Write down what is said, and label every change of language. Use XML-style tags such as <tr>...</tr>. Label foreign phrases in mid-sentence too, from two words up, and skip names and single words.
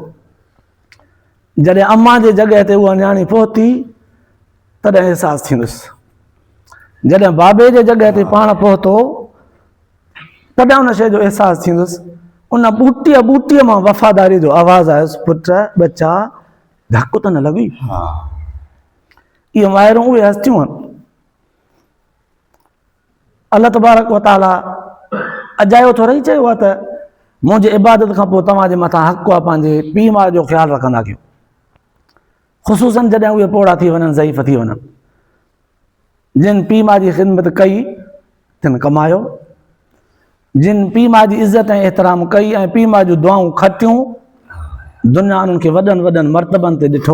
<sd>जॾहिं अम्मा जे जॻह ते उहा न्याणी पहुती तॾहिं अहसासु थींदुसि। जॾहिं बाबे जे जॻह ते पाण पहुतो तॾहिं उन शइ जो अहसासु थींदुसि। उन ॿूटीअ मां वफ़ादारी जो आवाज़ आयुसि, पुट बच्चा धकु त न लॻी? इहे माइरूं उहे हस्तियूं आहिनि।</sd> <ar>الله تبارك وتعالى</ar> <sd>अजायो थोरी चयो आहे त मुंहिंजे इबादत खां पोइ तव्हांजे मथां हक़ु आहे पंहिंजे पीउ माउ जो ख़्यालु रखंदा कयो, ख़ुसूसन जॾहिं उहे पोड़ा थी वञनि, ज़ईफ़ थी वञनि। जिन पीउ माउ जी ख़िदमत कई तिन कमायो, जिन पीउ माउ जी इज़त ऐं एतिराम कई ऐं पीउ माउ जूं दुआऊं खटियूं, दुनिया उन्हनि खे वॾनि वॾनि मर्तबनि ते ॾिठो।</sd>